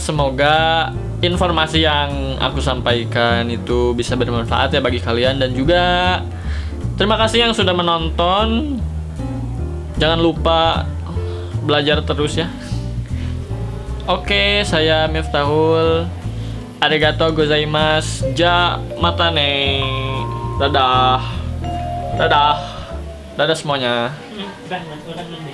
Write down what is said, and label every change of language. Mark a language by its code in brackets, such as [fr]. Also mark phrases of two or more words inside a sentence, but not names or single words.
[id] Semoga informasi yang aku sampaikan itu bisa bermanfaat ya bagi kalian. Dan juga terima kasih yang sudah menonton. Jangan lupa belajar terus ya. Oke, saya Miftahul. [ja] ありがとうございます. じゃまたね. [id] Dadah. Dadah. Dadah semuanya.